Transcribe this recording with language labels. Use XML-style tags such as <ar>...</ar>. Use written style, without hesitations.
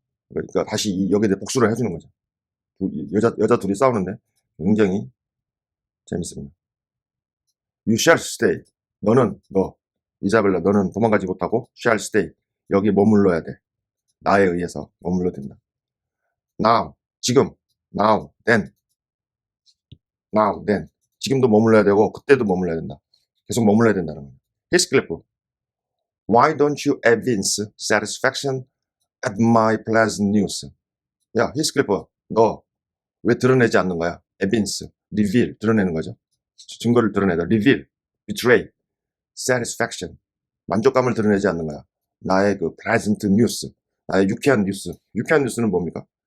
<ko>그러니까 다시 여기에 대해 복수를 해주는 거죠. 여자 둘이 싸우는데 굉장히 재밌습니다.</ko> <en>You shall stay.</en> <ko>너, 이사벨라, 너는 도망가지 못하고 shall stay. 여기 머물러야 돼. 나에 의해서 머물러야 된다.</ko> <en>Now,</en> <ko>지금,</ko> <en>now, then.</en> <ko>지금도 머물러야 되고 그때도 머물러야 된다. 계속 머물러야 된다는 거예요.</ko> <en>히스클리프, why don't you evince satisfaction at my pleasant news?</en> <ko>야, 히스클리프, 너 왜 드러내지 않는 거야? evince, reveal, 드러내는 거죠. 증거를 드러내다.</ko> <en>reveal, betray, satisfaction,</en> <ko>만족감을 드러내지 않는 거야. 나의 그 pleasant news, 나의 유쾌한 뉴스. 유쾌한 뉴스는 뭡니까?</ko>